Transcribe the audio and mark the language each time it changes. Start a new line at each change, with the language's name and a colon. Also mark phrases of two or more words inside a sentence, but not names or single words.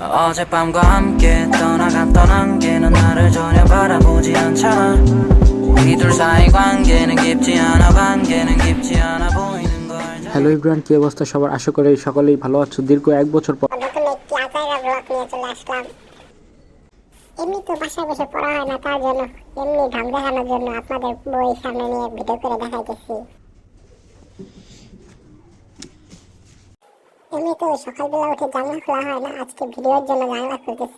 Korean: 어젯밤과 함께 떠나갔던 안개는 나를 전혀 바라보지 않잖아. 우리 둘 사이 관계는 깊지 않아 보이는 걸 알잖아.
English: hello everyone,
Bangla: কি অবস্থা সবার? আশা করি সকলেই ভালো আছো। দীর্ঘ এক বছর পর নতুন একটি আচারা ব্লগ নিয়ে চলে আসলাম। এমনি তো বাসায় বসে পড়া হয় না, তার জন্য এমনি ঢং দেখানোর জন্য আপনাদের বই সামনে নিয়ে ভিডিও করে দেখাইতেছি। এমনি তো সকালবেলা উঠে জানলা খোলা হয় না, আজকে ভিডিওর জন্য জানলা খুলতেছি।